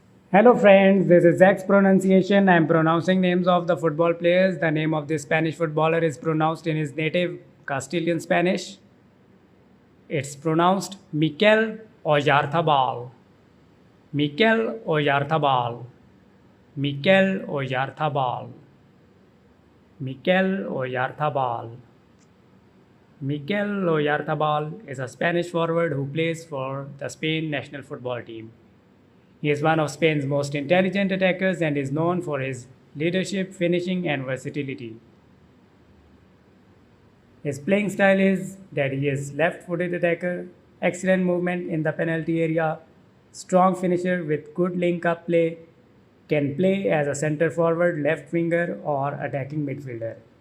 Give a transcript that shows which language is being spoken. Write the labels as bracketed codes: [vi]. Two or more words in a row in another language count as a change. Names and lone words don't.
[en] Hello friends, this is Zack's pronunciation. I am pronouncing names of the football players. The name of this Spanish footballer is pronounced in his native Castilian Spanish. It's pronounced Mikel Oyarzabal. Mikel Oyarzabal. Mikel Oyarzabal. Mikel Oyarzabal. Mikel Oyarzabal is a Spanish forward who plays for the Spain national football team. He is one of Spain's most intelligent attackers and is known for his leadership, finishing, and versatility. His playing style is that he is left-footed attacker, excellent movement in the penalty area, strong finisher with good link-up play, can play as a center forward, left winger, or attacking midfielder.